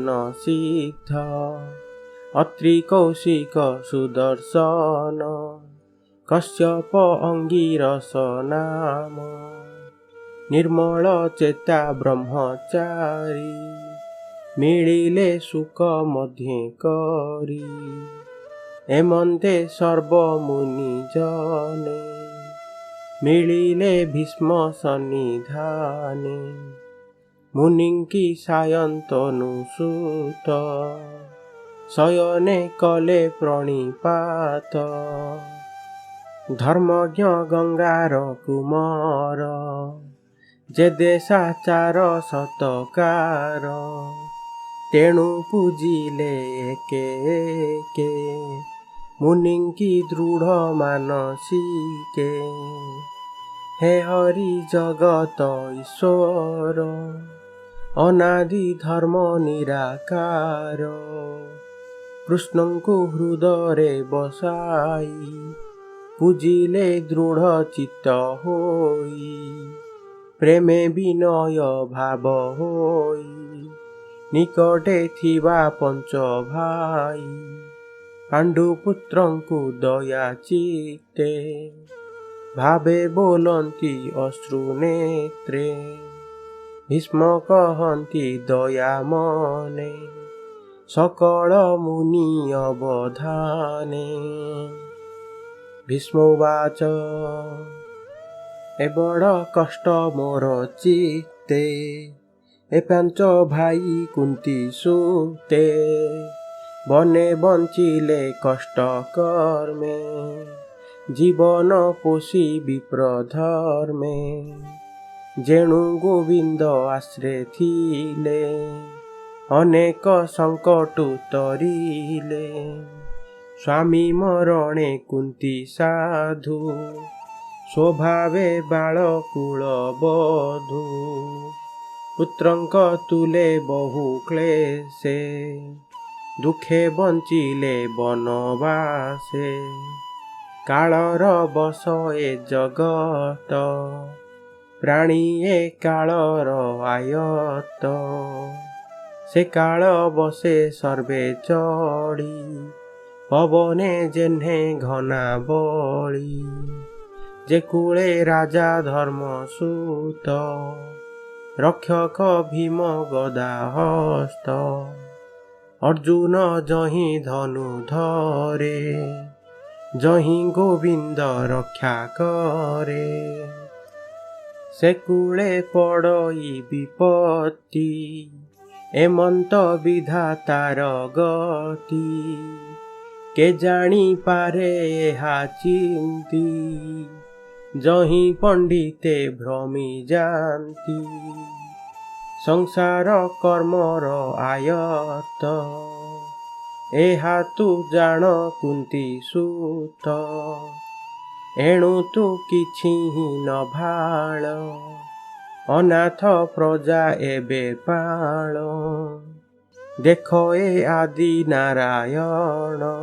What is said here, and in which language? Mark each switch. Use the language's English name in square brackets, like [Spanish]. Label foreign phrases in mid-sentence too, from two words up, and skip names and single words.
[Odia] सिद्ध अत्रि कौशिक सुदर्शन कश्यप ଅଙ୍ଗିରସ ନାମ ନିର୍ମଳ ଚେତା ବ୍ରହ୍ମଚାରୀ ମିଳିଲେ ସୁଖ ମଧ୍ୟେ କରି ଏମନ୍ତେ ସର୍ବ ମୁନି ଜନେ ମିଳିଲେ ଭୀଷ୍ମ ସନ୍ନିଧାନେ ମୁନିଙ୍କି ସାୟନ୍ତନୁସୁତ ଶୟନେ କଲେ ପ୍ରଣିପାତ ଧର୍ମଜ୍ଞ ଗଙ୍ଗାର କୁମାର ଯେ ଦେଶାଚାର ସତ୍କାର ତେଣୁ ପୂଜିଲେ ଏକେ ଏକେ ମୁନିଙ୍କି ଦୃଢ଼ ମାନସିକେ ହେ ହରି ଜଗତ ଈଶ୍ୱର ଅନାଦି ଧର୍ମ ନିରାକାର କୃଷ୍ଣଙ୍କୁ ହୃଦୟ ବସାଇ ପୂଜିଲେ ଦୃଢ଼ ଚିତ୍ତ ହୋଇ ପ୍ରେମେ ବିନୟ ଭାବ ହୋଇ ନିକଟେ ଥିବା ପଞ୍ଚ ଭାଇ ପାଣ୍ଡୁପୁତ୍ରଙ୍କୁ ଦୟା ଚିତ୍ତେ ଭାବେ ବୋଲନ୍ତି ଅଶ୍ରୁ ନେତ୍ରେ ଭୀଷ୍ମ କହନ୍ତି ଦୟା ମନେ ସକଳ ମୁନି ଅବଧାନେ। ଭୀଷ୍ମ ଉବାଚ ଏ ବଡ଼ କଷ୍ଟ ମୋର ଚିତ୍ତେ ଏ ପାଞ୍ଚ ଭାଇ କୁନ୍ତୀ ସୁତେ ବନେ ବଞ୍ଚିଲେ କଷ୍ଟ କର୍ମେ ଜୀବନ ପୋଷି ବିପ୍ର ଧର୍ମେ ଯେଣୁ ଗୋବିନ୍ଦ ଆଶ୍ରେ ଥିଲେ ଅନେକ ସଙ୍କଟ ତରିଲେ ସ୍ୱାମୀ ମରଣେ କୁନ୍ତୀ ସାଧୁ ସ୍ୱଭାବେ ବାଳକୁଳ ବଧୂ ପୁତ୍ରଙ୍କ ତୁଳେ ବହୁ କ୍ଲେଶେ ଦୁଖେ ବଞ୍ଚିଲେ ବନବାସେ କାଳର ବଶ ଏ ଜଗତ ପ୍ରାଣୀ ଏ କାଳର ଆୟତ ସେ କାଳ ବଶେ ସର୍ବେ ଚଢ଼ି ପବନେ ଯେହ୍ନେ ଘନା ବଳି ଯେ କୁଳେ ରାଜା ଧର୍ମ ସୁତ ରକ୍ଷକ ଭୀମ ଗଦା ହସ୍ତ ଅର୍ଜୁନ ଯହି ଧନୁ ଧରେ ଯହି ଗୋବିନ୍ଦ ରକ୍ଷା କରେ ସେ କୁଳେ ପଡ଼ଇ ବିପତ୍ତି ଏମନ୍ତ ବିଧାତାର ଗତି କେ ଜାଣି ପାରେ ଏହା ଚିନ୍ତି ଯହି ପଣ୍ଡିତେ ଭ୍ରମି ଜାଣତି ସଂସାର କର୍ମର ଆୟତ ଏହା ତୁ ଜାଣ କୁନ୍ତୀ ସୁତ ଏଣୁ ତୁ କିଛି ନ ଭାଳ ଅନାଥ ପ୍ରଜା ଏବେ ପାଳ ଦେଖ ଏ ଆଦି ନାରାୟଣ